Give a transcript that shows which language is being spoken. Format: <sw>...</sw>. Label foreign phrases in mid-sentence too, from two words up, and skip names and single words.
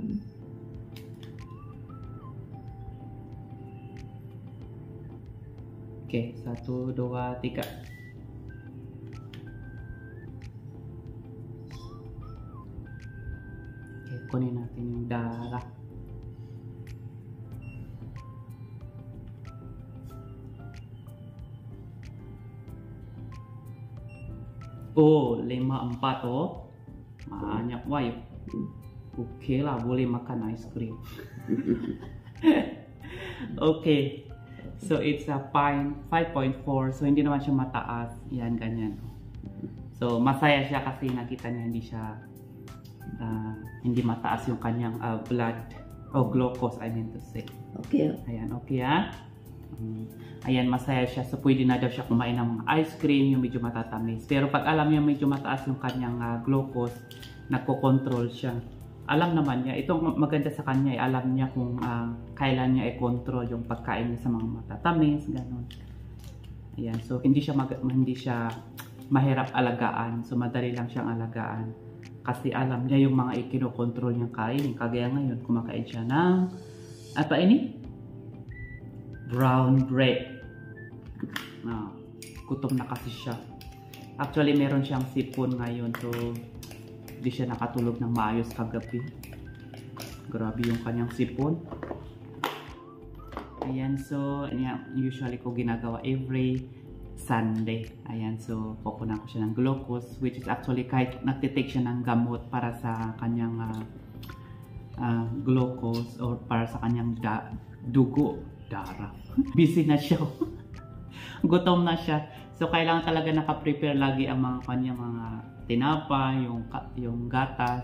<en>Okay, 1, 2, 3.</en> <tl>Okay, kunin natin yung darah.</tl> <en>Oh, 5, 4 oh.</en> <ms>Banyak wah. Oke lah, boleh makan ice cream.</ms> <en>Okay, so it's a 5.4,</en> <tl>so hindi naman siya mataas. Yan, ganyan. So masaya siya kasi nakita niya hindi mataas yung kanyang blood o glucose,</tl> <en>I mean to say.</en> <tl>Okay. Ayan, okay ha. Ayan, masaya siya. So pwede na daw siya kumain ng mga ice cream, yung medyo matatamis. Pero pag alam niya medyo mataas yung kanyang glucose, nagko-control siya. Alam naman niya, itong maganda sa kanya, alam niya kung kailan niya i-control yung pagkain niya sa mga matatamis, ganun. Ayan, so hindi siya mahirap alagaan. So madali lang siyang alagaan. Kasi alam niya yung mga ikinokontrol niyang kain. Kagaya ngayon, kumakain siya ng,</tl> <ms>apa ini?</ms> <en>Brown bread.</en> <tl>Gutom na kasi siya. Actually, meron siyang sipon ngayon. So, hindi siya nakatulog ng maayos kagabi. Grabe yung kanyang sipon. Ayan, so, usually ko ginagawa</tl> <en>every Sunday.</en> <tl>Ayan, so, kukunan ko siya ng glucose, which is actually kahit nagtitake siya ng gamot para sa kanyang glucose or para sa kanyang dugo. Darah. Busy na siya. Gutom na siya. So, kailangan talaga naka-prepare lagi ang mga kanyang mga tinapa, yung gatas.</tl>